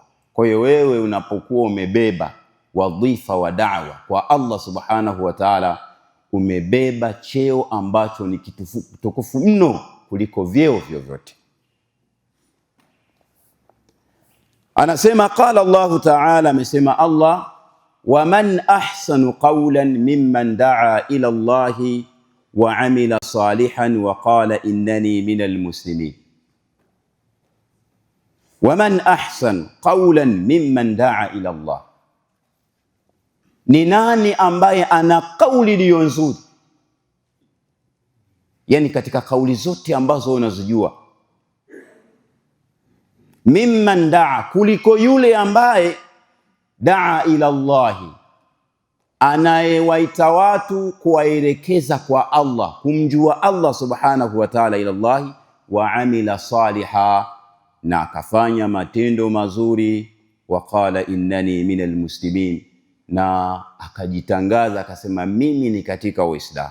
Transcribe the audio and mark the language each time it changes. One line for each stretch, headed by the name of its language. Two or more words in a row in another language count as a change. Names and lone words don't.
Swahili: Kwa hiyo wewe unapokuwa umebeba wadhifa wa da'wa kwa Allah
Arabic: سبحانه وتعالى,
Swahili: umebeba cheo ambacho ni kitukufu mno kuliko vyeo vyovyote.
Arabic: Anasema قال الله تعالى, amesema Allah, ومن أحسن قولا ممن دعا إلى الله وعمل صالحا وقال إنني من المسلمين. ومن أحسن قولا ممن دعا إلى الله,
Swahili: ni nani ambaye ana kauli iliyo nzuri? Yani katika kauli zote ambazo unazijua,
Arabic: ممن دعا,
Swahili: kuliko yule ambaye
Arabic: دعا إلى الله,
Swahili: anayewaita watu kuwaelekeza kwa Allah, kumjua Allah
Arabic: سبحانه وتعالى, إلى الله, وعمل صالحا,
Swahili: na akafanya matendo mazuri,
Arabic: وقال إنني من المسلمين,
Swahili: na akajitangaza akasema mimi ni katika Uislamu.